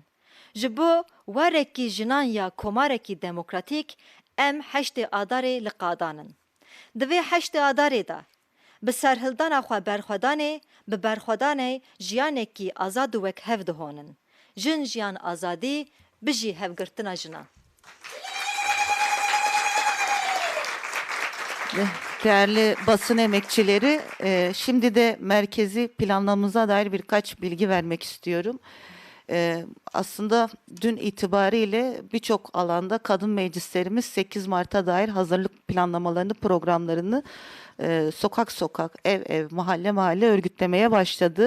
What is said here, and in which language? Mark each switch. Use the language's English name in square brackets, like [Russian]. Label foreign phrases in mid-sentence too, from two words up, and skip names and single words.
[Kurdish] Ji bo werekî jinan ya komarekî demokratîk, em heştê adarê li qadanin. Di vê heştê adarê de bi serhildana xwe berxwedanê, bi berxwedanê jiyanekî azad û wekhev dihonin. Jin jiyan azadî, bijî hevgirtina jinan. [Turkish] Değerli basın emekçileri, şimdi de merkezi planlamamıza dair birkaç bilgi vermek istiyorum. Aslında dün itibariyle birçok alanda kadın meclislerimiz 8 Mart'a dair hazırlık planlamalarını, programlarını sokak sokak, ev ev, mahalle mahalle örgütlemeye başladı.